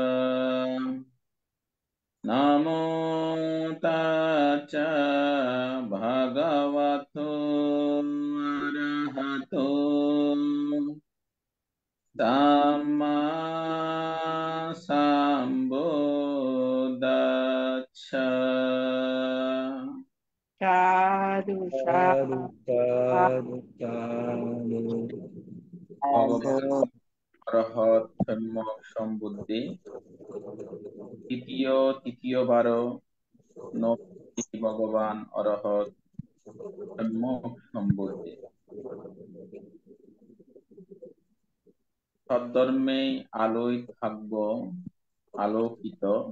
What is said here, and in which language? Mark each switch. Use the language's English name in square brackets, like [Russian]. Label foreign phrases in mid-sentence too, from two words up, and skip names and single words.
[Pali] নমো তাচ্ছা ভগবতো অরহতো সাম্মা সম্বুদ্ধাচ্ছা। [Bangla] সাধু সাধু সাধু সাধু সাধু। ভগবান অরহত সম্যক সম্বুদ্ধি তৃতীয়বার নমঃ ভগবান অরহত সম্যক সম্বুদ্ধি। সদ্ধর্মে আলোয় থাকব আলোকিত।